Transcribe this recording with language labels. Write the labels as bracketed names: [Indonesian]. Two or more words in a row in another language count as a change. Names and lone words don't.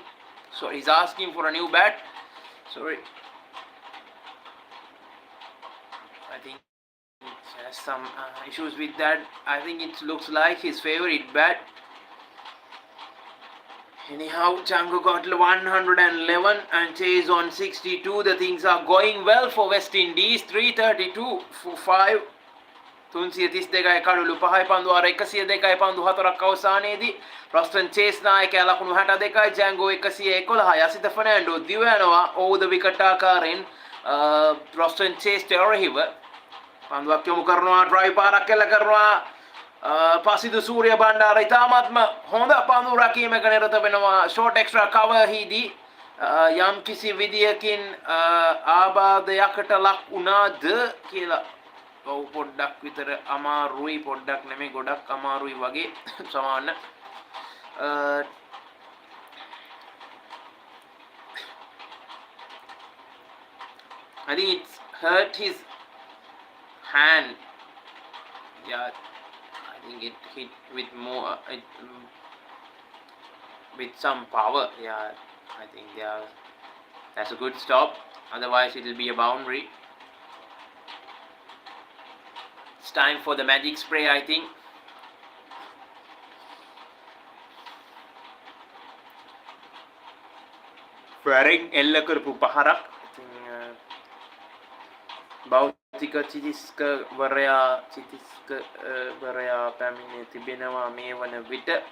[English] So he's asking for a new bat. Sorry, I think it has some issues with that. I think it looks like his favorite bat. Anyhow, Django got 111 and Chase on 62. The things are going well for West Indies. 332 for 5. [Sinhala] 332යි කඩලු 5යි පන්දු අර 102යි පන්දු 4ක් අවසානයේදී රොස්ටන් චේස් නායකයා ලකුණු 62යි ජැංගෝ 111යි අසිත ෆර්නැන්ඩෝ දිව යනවා ඕවර් ද විකට් ආකාරයෙන් රොස්ටන් චේස් එරෙහිව පන්දුවක් යොමු කරනවා ඩ්‍රයිව් පාරක් එල්ල කරනවා පසිදු සූර්ය බණ්ඩාර ඉතාමත්ම හොඳ පන්දු රැකීමක නිරත වෙනවා ෂෝට් එක්ස්ට්‍රා කවර් හිදී යම් කිසි විදියකින් ආබාධයකට ලක් වුණාද කියලා පොඩ්ඩක් විතර අමාරුයි පොඩ්ඩක් නෙමෙයි ගොඩක් අමාරුයි වගේ සමාන [English] I think it's hurt his hand. Yeah, I think it hit with more with some power. Yeah, I think that's a good stop. Otherwise, it will be a boundary. It's time for the magic spray, I think. [Sinhala] Firing එල්ල කරපු පහරක් භෞතික චිකිත්සකවරයා පැමිණ තිබෙනවා මේ වන විට.